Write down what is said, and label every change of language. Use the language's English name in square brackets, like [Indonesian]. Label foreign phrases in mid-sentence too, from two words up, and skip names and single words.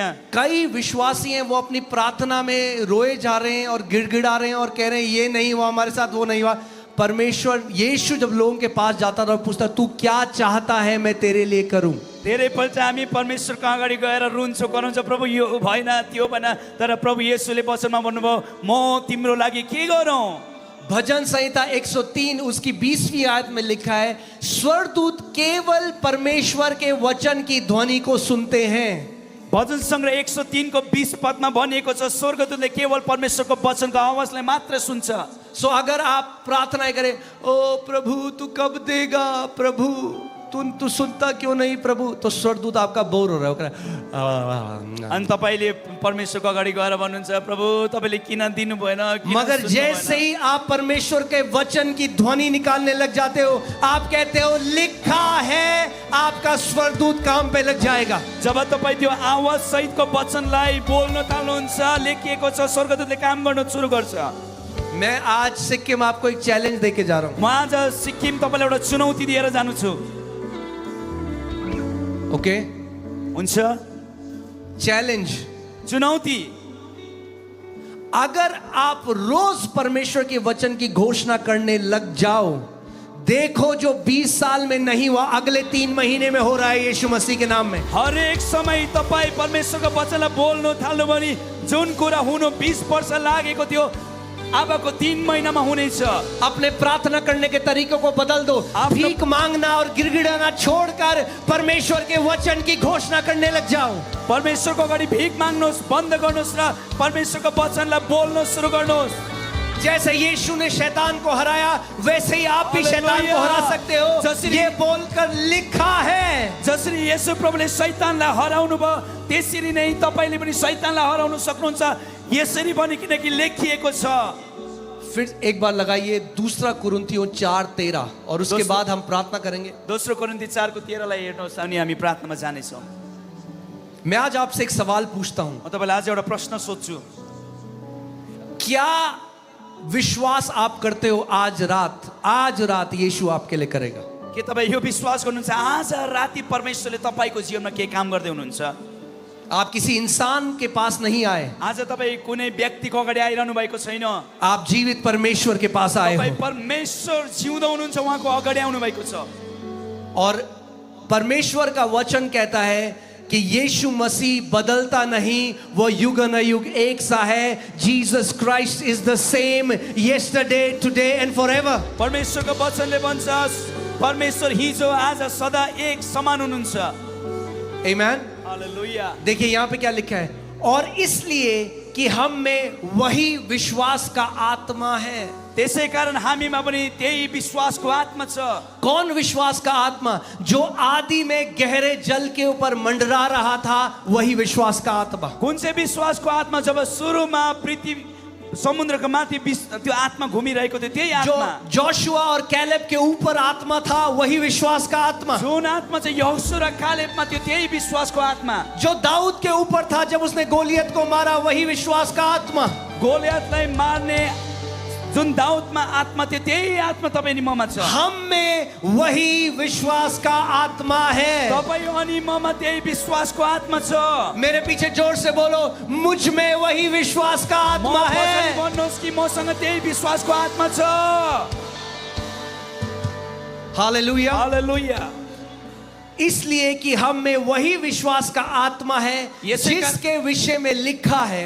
[Hindi] कई विश्वासी हैं वो अपनी प्रार्थना में रोए जा रहे हैं और गिड़गिड़ा रहे हैं और कह रहे हैं ये नहीं हुआ हमारे साथ, वो नहीं हुआ। परमेश्वर यीशु जब लोगों के पास जाता था और पूछता तू क्या चाहता है मैं तेरे लिए करूं। [Nepali] धेरैपल्ट हामी परमेश्वरको अगाडि गएर रुन्छौँ, कराउँछौँ, प्रभु यो भएन त्यो भएन, तर प्रभु येशूले वचनमा भन्नुभयो म तिम्रो लागि के गरौँ। [Hindi] भजन संहिता 103 उसकी 20वीं आयत में लिखा है स्वर्गदूत केवल परमेश्वर के वचन की ध्वनि को सुनते हैं। [Nepali] भजन सङ्ग्रह 103 को 20 पदमा भनिएको छ स्वर्गदूतले केवल परमेश्वरको वचनको आवाजलाई मात्र सुन्छ। [Hindi] सो अगर आप प्रार्थना करें ओ प्रभु तू कब देगा, प्रभु तू सुनता क्यों नहीं प्रभु, तो स्वर्गदूत आपका बोर हो रहा है। [Nepali] अनि तपाईँले परमेश्वरको अगाडि गएर भन्नुहुन्छ प्रभु तपाईँले किन दिनु भएन, किन [Hindi] मगर [Nepali] सुन्नु [Hindi] जैसे [Nepali] भएन? [Hindi] ही आप परमेश्वर के वचन की ध्वनि निकालने लग जाते हो, आप कहते हो लिखा है, आपका स्वर्गदूत काम पे लग जाएगा। [Nepali] जब तपाईँ त्यो आवाज सहितको वचनलाई बोल्न थाल्नुहुन्छ, लेखिएको छ स्वर्गदूतले काम गर्न सुरु गर्छ। [Hindi] मैं आज सिक्किम आपको एक चैलेंज देके जा रहा हूँ। [Nepali] म आज सिक्किम तपाईँलाई एउटा चुनौती दिएर जानु छु। ओके हुन्छ, [Hindi] चैलेंज, [Nepali] चुनौती। [Hindi] अगर आप रोज परमेश्वर के वचन की घोषणा करने लग जाओ, देखो जो 20 साल में नहीं हुआ अगले 3 महीने में हो रहा है यीशु मसीह के नाम में। [Nepali] हरेक समय तपाईँ परमेश्वरको वचनलाई बोल्न थाल्नु भने जुन कुरा हुनु 20 वर्ष लागेको थियो अबको 3 महीनामा हुनेछ। [Hindi] अपने प्रार्थना करने के तरीकों को बदल दो। आप भीख मांगना और गिड़गिड़ाना छोड़कर परमेश्वर के वचन की घोषणा करने लग जाओ। [Nepali] परमेश्वरको अगाडि भीख माग्नुहोस्, बन्द गर्नुहोस् र परमेश्वरको वचनलाई बोल्न सुरु गर्नुहोस्। [Hindi] जैसे यीशु ने शैतान को हराया वैसे ही आप भी शैतान को हरा सकते हो, ये बोलकर लिखा है। [Nepali] जसरी येशू प्रभुले शैतानलाई हराउनु भयो त्यसरी नै तपाईले पनि शैतानलाई हराउन सक्नुहुन्छ। यसरी पनि किनकि लेखिएको छ। [Hindi] फिर एक बार लगाइए दूसरा कुरिन्थियों 4:13 और उसके बाद हम प्रार्थना करेंगे। [Nepali] दोस्रो कोरिन्थी 4 को 13 लाई हेर्नुहोस् अनि हामी प्रार्थनामा जानेछौँ। [Hindi] मैं आज आपसे एक सवाल पूछता हूं, [Nepali] म तपाईलाई आज एउटा प्रश्न सोध्छु। [Hindi] क्या विश्वास आप करते हो आज रात यीशु आपके लिए करेगा? [Nepali] के तपाईँ यो विश्वास गर्नुहुन्छ आज राति परमेश्वरले तपाईको जीवनमा के काम गर्दै हुनुहुन्छ? [Hindi] आप किसी इंसान के पास नहीं आए, [Nepali] आज तपाईँ कुनै व्यक्तिको अगाडि आइरहनु भएको छैन। [Hindi] आप जीवित परमेश्वर के पास आए [Nepali] तपाईँ हो। परमेश्वर जिउँदो हुनुहुन्छ, उहाँको अगाडि आउनु भएको छ। [Hindi] और परमेश्वर का वचन कहता है कि यीशु मसीह बदलता नहीं, वो युग न युग एक सा है। [English] Jesus Christ is the same yesterday today and forever. [Nepali] परमेश्वरको वचनले भन्छ परमेश्वर हिजो आज सदा एक समान हुनुहुन्छ। आमेन। हालेलुया। [Hindi] देखिए यहाँ पे क्या लिखा है, और इसलिए कि हम में वही विश्वास का आत्मा है। [Nepali] त्यसै कारण हामीमा पनि त्यही विश्वासको आत्मा छ। [Hindi] कौन विश्वास का आत्मा? जो आदि में गहरे जल के ऊपर मंडरा रहा था, वही विश्वास का आत्मा। [Nepali] कुन चाहिँ विश्वासको आत्मा? जब सुरुमा पृथ्वी समुद्रको माथि त्यो आत्मा घुमिरहेको थियो त्यही [Hindi] जो [Nepali] आत्मा। [Hindi] जोशुआ और कैलेब के ऊपर आत्मा था, वही विश्वास का आत्मा। [Nepali] जुन आत्मा चाहिँ यहोशू र कालेबमा थियो त्यही विश्वासको आत्मा। [Hindi] जो दाऊद के ऊपर था जब उसने गोलियत को मारा, वही विश्वास का आत्मा। [Nepali] गोलियतलाई मार्ने जुन दाउदमा आत्मा थियो त्यही आत्मा तपाईँ अनि ममा छ। [Hindi] हम में वही विश्वास का आत्मा है। [Nepali] तपाईँ अनि ममा त्यही विश्वासको आत्मा छ। [Hindi] मेरे पीछे जोर से बोलो, मुझ में वही विश्वास का [Nepali] म [Hindi] आत्मा [Nepali] पछाडि [Hindi] है। [Nepali] भन्नुहोस् कि मसँग त्यही विश्वासको आत्मा छ। हालेलुया। हालेलुया। [Hindi] इसलिए कि हम में वही विश्वास का आत्मा है जिसके विषय में लिखा है,